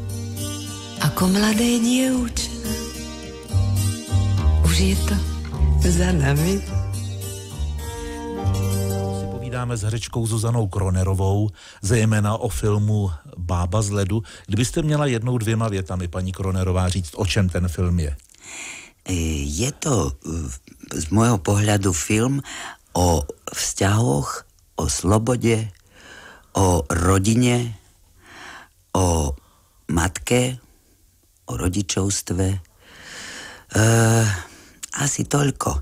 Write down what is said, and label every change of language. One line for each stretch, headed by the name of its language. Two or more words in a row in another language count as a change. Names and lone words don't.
Slovak: Ako mladé dievča, už je to za nami.
Czech: Si povídáme s herečkou Zuzanou Kronerovou, zejména o filmu Bába z ledu. Kdybyste měla jednou 2 větami, paní Kronerová, říct, o čem ten film je?
Slovak: Je to z môjho pohľadu film o vzťahoch, o slobode, o rodine, o matke, o rodičovstve. Asi toľko.